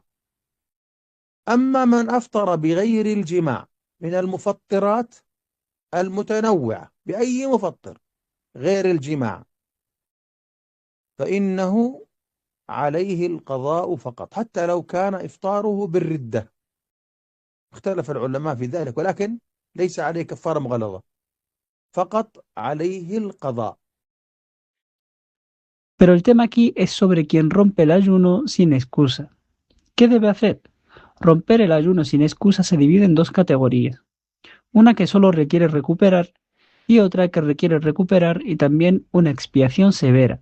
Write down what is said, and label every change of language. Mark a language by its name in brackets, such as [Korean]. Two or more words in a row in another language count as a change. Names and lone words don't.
[Arabic] أما من أفطر بغير الجماع من المفطرات المتنوعة بأي مفطر غير الجماع فإنه عليه القضاء فقط، حتى لو كان إفطاره بالردة. اختلف العلماء في ذلك، ولكن ليس عليه كفارة مغلظة، فقط عليه القضاء. [Spanish] Pero el tema aquí es sobre quien rompe el ayuno sin excusa. ¿Qué debe hacer? Romper el ayuno sin excusa se divide en dos categorías. Una que solo requiere recuperar y otra que requiere recuperar y también una expiación severa.